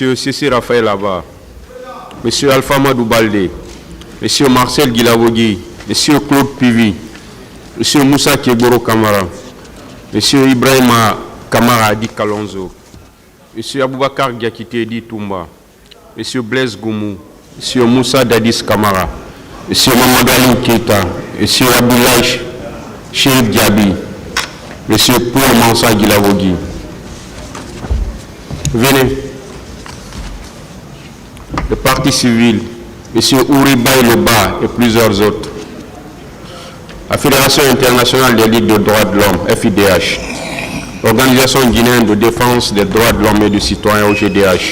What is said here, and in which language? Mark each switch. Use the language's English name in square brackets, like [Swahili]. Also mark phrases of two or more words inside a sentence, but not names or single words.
[French] C.C. Raphaël Abba, M. Alpha Madou Baldé, M. Marcel Guilavogui, M. Claude Pivi, M. Moussa Kiegoro Kamara, M. Ibrahima Kamara Adi Kalonzo, M. Aboubakar Diakité Di Toumba, M. Blaise Goumou, M. Moussa Dadis Kamara, M. Mamadou Keita, M. Abdoulaye Chérif Diaby, M. Paul Mansa Guilavogui. Venez. Le Parti civil, M. Ouri Baïloba et plusieurs autres. La Fédération internationale des ligues de droits de l'homme, FIDH. L'Organisation guinéenne de défense des droits de l'homme et du citoyen, OGDH.